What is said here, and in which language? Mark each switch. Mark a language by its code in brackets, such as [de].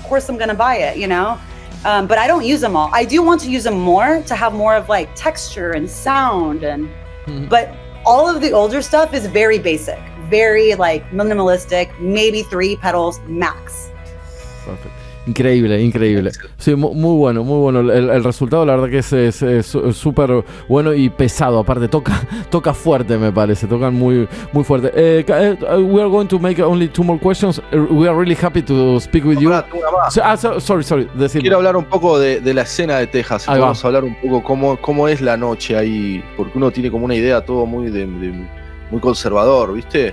[en] Of course I'm gonna buy it, but I don't use them all. I do want to use them more to have more of like texture and sound, but all of the older stuff is very basic, very like minimalistic, maybe 3 pedals max. Perfect. [es] Increíble. Sí, muy bueno. El resultado, la verdad que es súper bueno y pesado. Aparte, toca fuerte, me parece. Tocan muy fuerte. [en] We are going to make only 2 more questions. We are really happy to speak with you. Sorry. [es] Quiero hablar un poco de la escena de Texas. Vamos a hablar un poco cómo es la noche ahí. Porque uno tiene como una idea todo muy muy conservador, ¿viste?